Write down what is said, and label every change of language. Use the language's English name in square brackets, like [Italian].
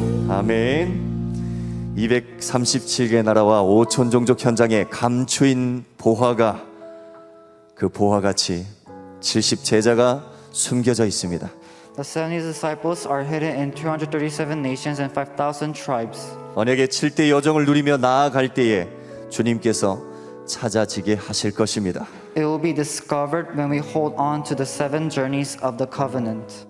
[Korean] 아멘. 237개 나라와 5천 종족 현장에 감추인 보화가, 그 보화같이 70 제자가 숨겨져 있습니다. [English] The 70 disciples are hidden in 237 nations and 5,000 tribes. [Korean] 언약의 7대 여정을 누리며 나아갈 때에 주님께서 찾아지게 하실 것입니다. [English] It will be discovered when we hold on to the 7 journeys of the covenant.